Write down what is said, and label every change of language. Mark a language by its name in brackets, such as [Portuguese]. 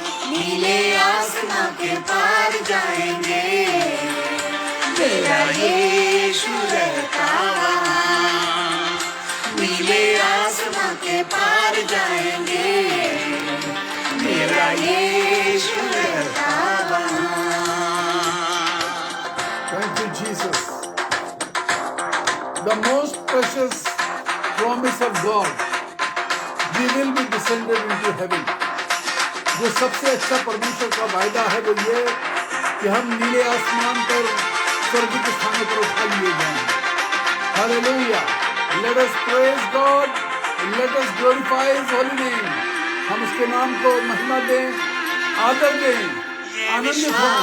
[Hindi] नीले आसमां के पार जाएंगे, मेरा यीशु रहता वहाँ। नीले आसमां के पार जाएंगे, मेरा यीशु रहता वहाँ। [English] Thank you, Jesus. The most precious promise of God, we will be descended into heaven. [Hindi] जो सबसे अच्छा परमेश्वर का वायदा है वो ये कि हम नीले आसमान पर स्वर्ग के स्थानों पर उठा लिए जाएंगे। [English] Hallelujah. Let us praise God. Let us glorify His holy name. [Hindi] हम उसके नाम को महिमा दें, आदर दें, आनंदित हों।